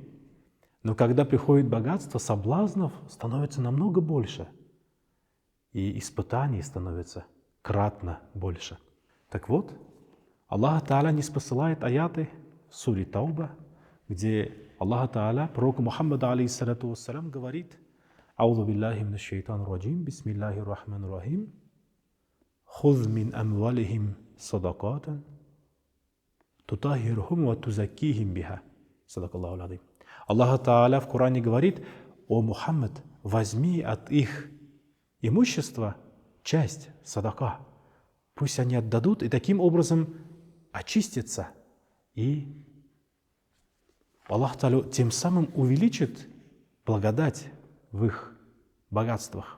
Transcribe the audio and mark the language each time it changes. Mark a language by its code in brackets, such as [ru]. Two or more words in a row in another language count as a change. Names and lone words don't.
[ru] Но когда приходит богатство, соблазнов становится намного больше. И испытаний становится кратно больше. Так вот, Аллах Та'аля не спосылает аяты в суре Тауба, где Аллах Та'аля, пророк Мухаммад, [ar] عليه الصلاة والسلام, [ru] говорит: [ar] «أعوذ بالله من الشيطان الرجيم بسم الله الرحمن الرحيم خذ من أموالهم صدقة تطهرهم وتزكيهم بها». صدق الله العظيم. [ru] Аллах Та'аля в Коране говорит: «О Мухаммад, возьми от их имущества часть, садака, пусть они отдадут и таким образом очистятся». И Аллах Та'аля тем самым увеличит благодать в их богатствах.